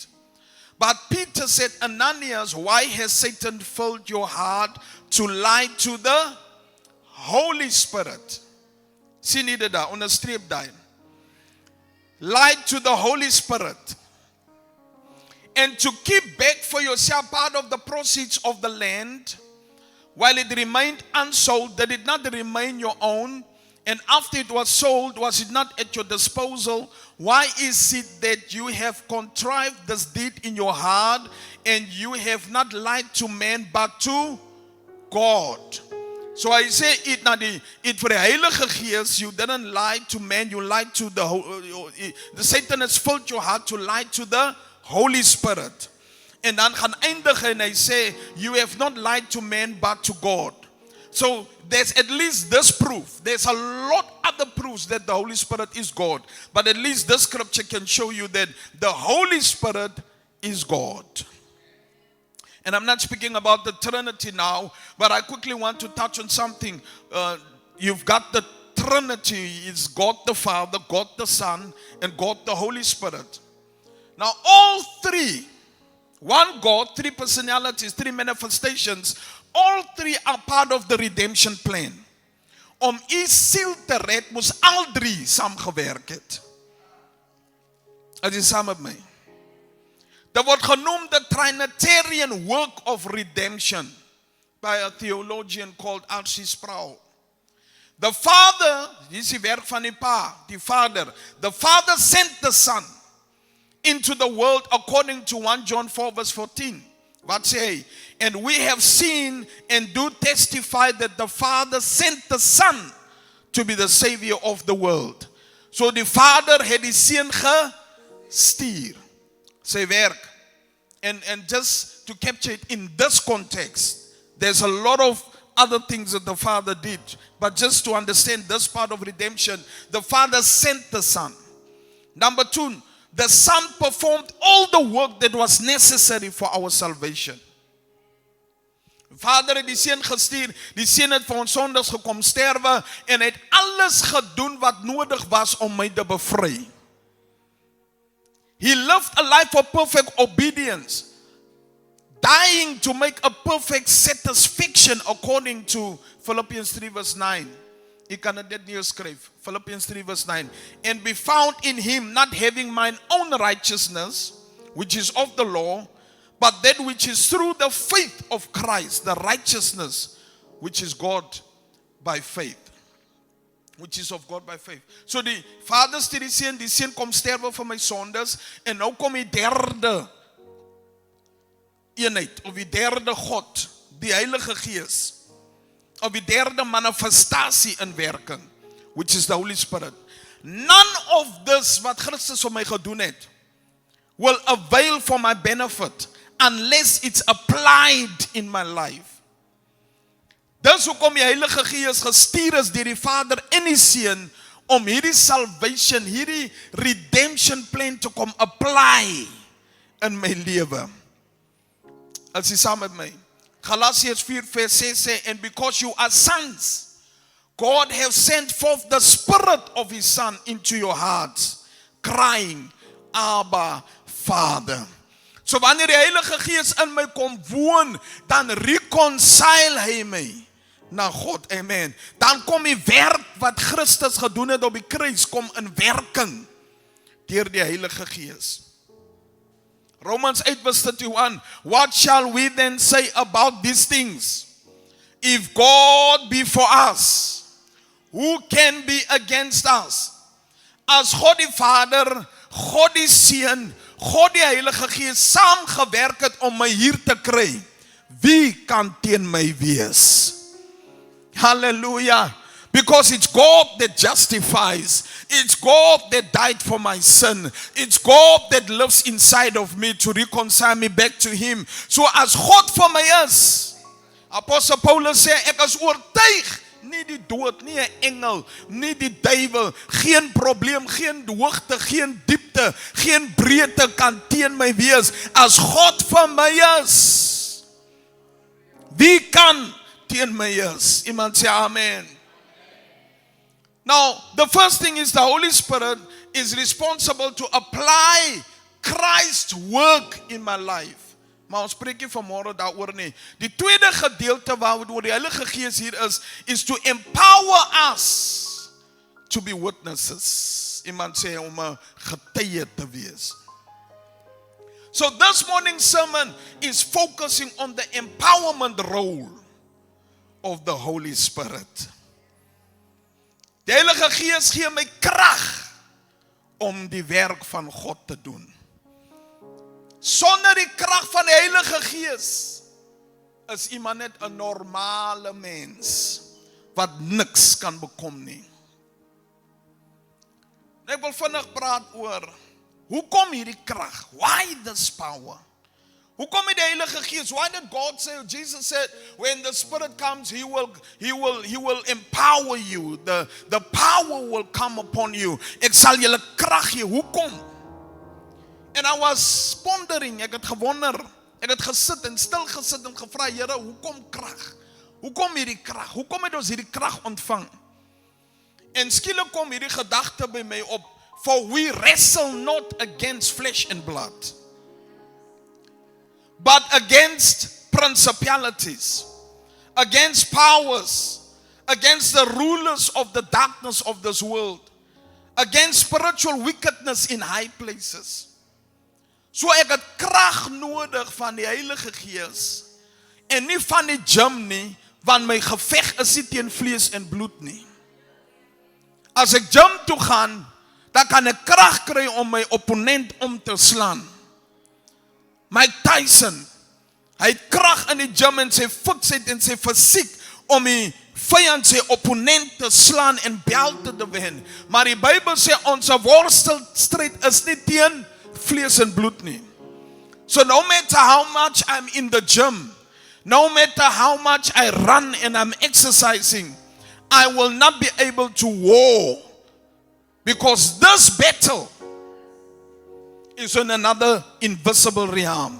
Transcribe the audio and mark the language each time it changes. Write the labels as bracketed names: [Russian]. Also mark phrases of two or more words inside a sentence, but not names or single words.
[English] But Peter said, Ananias, why has Satan filled your heart to lie to the Holy Spirit? [Afrikaans] Sien jy dit daar, onderstreep daar. [English] Lied to the Holy Spirit. And to keep back for yourself part of the proceeds of the land, while it remained unsold, did it not remain your own? And after it was sold, was it not at your disposal? Why is it that you have contrived this deed in your heart, and you have not lied to man but to God? So I say it for the [Afrikaans] Heilige Gees, [English] you didn't lie to man, you lied to the Satan has filled your heart to lie to the Holy Spirit. [Afrikaans] En dan gaan eindig en hy sê, [English] you have not lied to man but to God. So there's at least this proof. There's a lot other proofs that the Holy Spirit is God. But at least this scripture can show you that the Holy Spirit is God. And I'm not speaking about the Trinity now, but I quickly want to touch on something. You've got the Trinity. It's God the Father, God the Son, and God the Holy Spirit. Now all three, one God, three personalities, three manifestations, all three are part of the redemption plan. [Afrikaans] Om u siel te red, moes al drie saamgewerk het. As jy saam met my. Dit word genoem [English] the Trinitarian work of redemption by a theologian called R.C. Sproul. The Father, [Afrikaans] hier is die werk van die Pa, die Vader. [English] The Father sent the Son into the world according to 1 John 4 verse 14. [Afrikaans] Wat sê hy? [English] And we have seen and do testify that the Father sent the Son to be the Savior of the world. [Afrikaans] So die Vader het die Seun gestuur. Sy werk. [English] And just to capture it in this context, there's a lot of other things that the Father did. But just to understand this part of redemption, the Father sent the Son. Number two, the Son performed all the work that was necessary for our salvation. [Afrikaans] Vader het die Seun gestuur, die Seun het vir ons sondes gekom sterwe en het alles gedoen wat nodig was om my te bevry. [English] He lived a life of perfect obedience, dying to make a perfect satisfaction according to Philippians 3 verse 9. [Afrikaans] Ek kan dit neerskryf. [English] Philippians 3 verse 9. And be found in him, not having mine own righteousness, which is of the law, but that which is through the faith of Christ, the righteousness which is God by faith. Which is of God by faith. [Afrikaans] So die Vader stuur die Seun kom sterwe vir my sondes, en nou kom die derde eenheid, of die derde God, die Heilige Gees, of die derde manifestasie in werking, [English] which is the Holy Spirit. None of this [Afrikaans] wat Christus vir my gedoen het, [English] will avail for my benefit, unless it's applied in my life. [Afrikaans] Dis hoekom die Heilige Gees gestuur is deur die Vader en die Seun om hierdie salvation, hierdie [English] redemption plan [Afrikaans] te kom apply in my lewe. As jy saam met my. Galatians 4 vers 6 sê, [English] and because you are sons, God has sent forth the Spirit of His Son into your hearts, crying, Abba, Father. [Afrikaans] So wanneer die Heilige Gees in my kom woon, dan reconcile hy my na God, amen. Dan kom die werk wat Christus gedoen het op die kruis, kom in werking deur die Heilige Gees. [English] Romans 8 verse 31, what shall we then say about these things? If God be for us, who can be against us? As God die Vader, God die Seun, God die Heilige Gees saam gewerk het om my hier te kry, wie kan teen my wees? Hallelujah. Because it's God that justifies. It's God that died for my sin. It's God that lives inside of me to reconcile me back to Him. [Afrikaans] So as God vir my is, Apostel Paulus sê, ek is oortuig, nie die dood, nie 'n engel, nie die duiwel, geen probleem, geen hoogte, geen diepte, geen breedte kan teen my wees. As God vir my is, wie kan teen my is? Iemand sê amen. [English] Now, the first thing is the Holy Spirit is responsible to apply Christ's work in my life. [Afrikaans] Maar ons spreek nie vanmôre daaroor nie. Die tweede gedeelte waaroor die Heilige Gees hier is [English] to empower us to be witnesses. [Afrikaans] Iemand sê om 'n getuie te wees. [English] So this morning's sermon is focusing on the empowerment role of the Holy Spirit. [Afrikaans] Die Heilige Gees gee my krag om die werk van God te doen. Sonder die krag van die Heilige Gees is iemand net 'n normale mens wat niks kan bekom nie. Ek wil vinnig praat oor hoekom hierdie krag? [English] Why this power? [Afrikaans] Hoekom die Heilige Gees? [English] Why did God say, Jesus said, when the Spirit comes, He will empower you. The power will come upon you. [Afrikaans] Ek sal julle krag gee. Hoekom? [English] And I was pondering, [Afrikaans] ek het gewonder, ek het gesit en stil gesit en gevra, Here, hoekom krag? Hoekom hierdie krag? Hoekom het ons hierdie krag ontvang? En skielik kom hierdie gedagte by my op, [English] for we wrestle not against flesh and blood, but against principalities, against powers, against the rulers of the darkness of this world, against spiritual wickedness in high places. [Afrikaans] So ek het krag nodig van die Heilige Gees en nie van die gym nie, want my geveg is nie teen vlees en bloed nie. As ek gym toe gaan, dan kan ek krag kry om my opponent om te slaan. Mike Tyson, hy het krag in die gym en sy fiksheid en sy fisiek om die vyand sy opponent te slaan en belte te wen. Maar die Bybel sê ons worstelstryd is nie teen vlees en bloed nie. [English] So no matter how much I'm in the gym, no matter how much I run and I'm exercising, I will not be able to war, because this battle is in another invisible realm.